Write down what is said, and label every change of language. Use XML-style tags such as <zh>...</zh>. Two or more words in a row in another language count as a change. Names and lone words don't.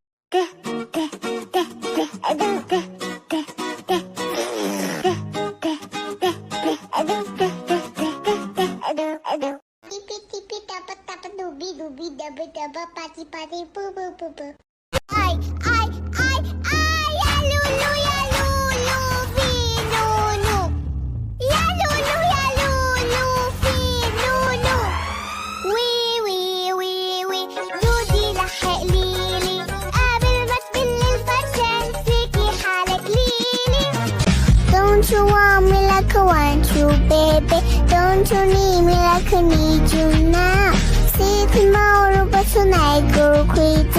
<en>Tippy tappa tappa dooby dooby dubba dubba patty patty boo boo boo boo. I,</en> <ar>ya lulu, fi lulu. Ya lulu, fi lulu. وي جودي لحق ليلي قبل ما تبل الفرشة امسكي حالك ليلي.</ar> <en>Don't you want me like I want you, baby? Don't you need me like I need you now? See tomorrow, but tonight go crazy.</en>